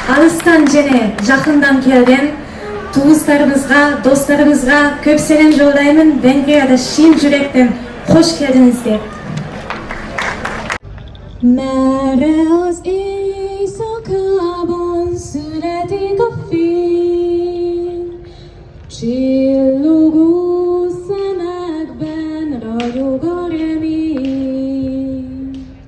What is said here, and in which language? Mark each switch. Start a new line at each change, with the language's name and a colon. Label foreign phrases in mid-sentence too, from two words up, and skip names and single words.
Kazakh: алыстан және жақындан келген туыстарымызға, достарымызға көп сәлем жолдаймын. Венгрияда шын жүректен қош келдіңіздер.
Hungarian: Merre az éjszakában születik a fény, csillogó szemekben ragyog a remény.